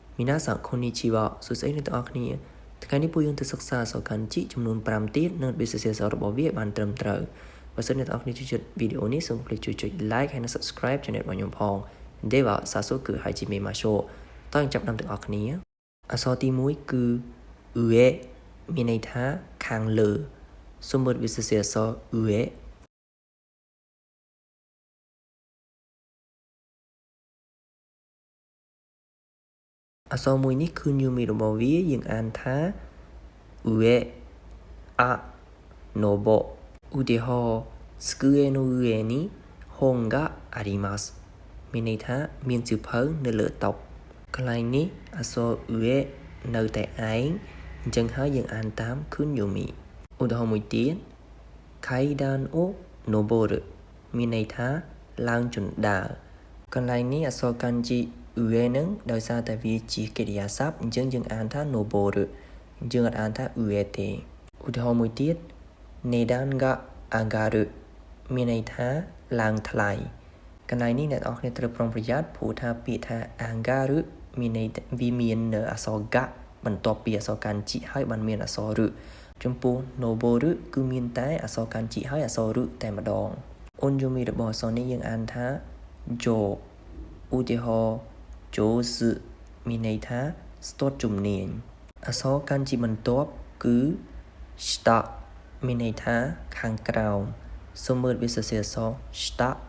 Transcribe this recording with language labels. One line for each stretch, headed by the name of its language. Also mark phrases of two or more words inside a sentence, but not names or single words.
Japanese: 皆さんこんにちは
Khmer: សួស្តីអ្នកទាំងអស់គ្នាថ្ងៃនេះពួកយើងទៅសិក្សាអក្សរ漢字ចំនួន5ទៀតនិងវិទ្យាសាស្ត្ររបស់វាបានត្រឹមត្រូវបើសិនអ្នកទាំងអស់គ្នាចូលចិត្តវីដេអូនេះសូមคลิกជួយចុច like ហើយនិង
English: subscribe channel
Khmer: របស់ខ្ញុំផង
Japanese: では早速始めましょう
Khmer: តើយើងចាប់ផ្ដើមទាំងអស់គ្នាអក្សរទី1គឺ上មានន័យថាខាងលើសូមមើលវិទ្យាសាស្ត្រអក្សរ上 អក្សរមួយនេះគឺញូមីរបស់វាយើងអានថា上あのぼឧទាហរណ៍
Japanese: 机の上に本があります
Khmer: មានន័យថាមានសៀវភៅនៅលើតុកន្លែងនេះអក្សរ上នៅតែឯងអ ញ្ចឹងហើយយើងអានតាមឃុនយូមីឧទាហរណ៍មួយទៀត
Japanese: 階段を登る
Khmer: មានន័យថាឡើងជណ្ដើរកន្លែងនេះអក្សរ漢字上នឹងដោយសារតែវាជាកិរិយា សព្ទអញ្ចឹងយើងអានថា noboru យើងអត់អានថា上ទេឧទាហរណ៍មួយទៀត
Japanese: 値段が上がる
Khmer: មានន័យថាឡើងថ្លៃក ន្លែងនេះអ្នកនរគ្នាត្រូវប្រុងប្រយ័ត្នព្រោះថាពាក្យថា angaru មានន័យវាមាននៅអក្សរ ga បន្ទាប់ពីអក្សរ漢字ហើយបានមានអក្សរ ru ចំពោះ noboru គឺមានតែអក្សរ漢字ហើយអក្សរ ru តែម្ដងអូនយូមីរបស់អក្សរនេះយើងអានថា jo ឧទាហរណ៍上手មានន័យថាស្ទាត់ជំនាញអក្សរ漢字បន្ទាប់គឺ下មានន័យថាខាងក្រោមសូមមើលវាសរសេរអក្សរ下